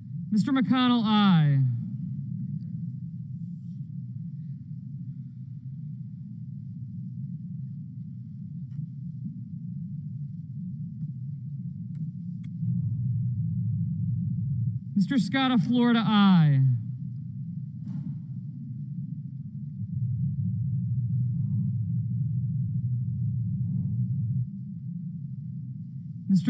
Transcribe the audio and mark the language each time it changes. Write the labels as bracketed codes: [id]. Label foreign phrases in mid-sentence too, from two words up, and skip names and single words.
[en] Mr. McConnell, aye. Mr. Scott of Florida, aye. Mr.